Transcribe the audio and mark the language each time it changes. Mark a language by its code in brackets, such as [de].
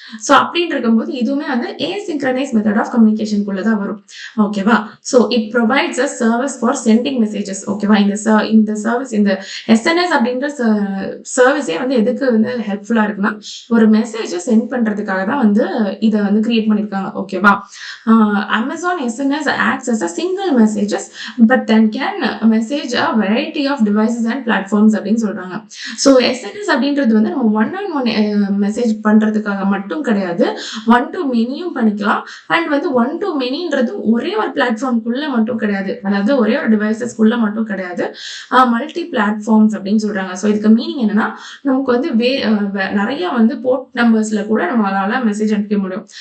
[ta] So அப்படின்னு இருக்கும்போது இதுவுமே வந்து ஏசிங்க்ரனைஸ் மெத்தட் ஆஃப் கம்யூனிகேஷனுக்குள்ளதான் வரும். ஓகேவா? [en] So it provides a service for sending messages. [ta] ஓகேவா? இந்த சர்வீஸ் இந்த எஸ்என்எஸ் அப்படின்ற சர்வீஸே வந்து எதுக்கு வந்து ஹெல்ப்ஃபுல்லா இருக்குன்னா ஒரு மெசேஜை சென்ட் பண்றதுக்காக தான் வந்து இதை வந்து கிரியேட் பண்ணிருக்காங்க. ஓகேவா? [en] Amazon SNS acts as a single messages but then can message a variety of devices and platforms [ta] அப்படின்னு சொல்றாங்க. ஸோ எஸ்என்எஸ் அப்படின்றது வந்து நம்ம ஒன் மெசேஜ் பண்றதுக்காக மட்டும் கிடையாது, ஒன் டு மெனியும் பண்ணிக்கலாம். அண்ட் வந்து ஒன் டு மெனின்றது ஒரே ஒரு பிளாட்ஃபார்ம்குள்ள மட்டும் கிடையாது, அதாவது ஒரே ஒரு டிவைசஸ்க்குள்ள மட்டும் கிடையாது, மல்டி பிளாட்ஃபார்ம்ஸ் அப்படின்னு சொல்றாங்க. ஸோ இதுக்கு மீனிங் என்னன்னா நமக்கு வந்து நிறைய வந்து போர்ட் நம்பர்ஸ்ல கூட நம்மளால மெசேஜ் அனுப்ப முடியும்.